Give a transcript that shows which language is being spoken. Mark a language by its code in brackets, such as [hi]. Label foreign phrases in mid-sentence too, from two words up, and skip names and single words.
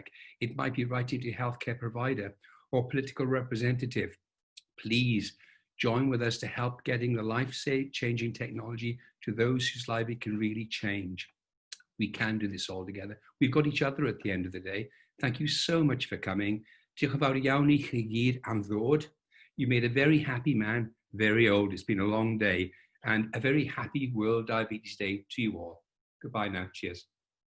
[en] It might be writing to a healthcare provider or political representative. Please join with us to help getting the life-changing technology to those whose life it can really change. We can do this all together. We've got each other at the end of the day. Thank you so much for coming. [cy] Diolch yn fawr iawn i chi gyd am ddod. [en] You made a very happy man very old. It's been a long day, and a very happy World Diabetes Day to you all. Goodbye now. Cheers.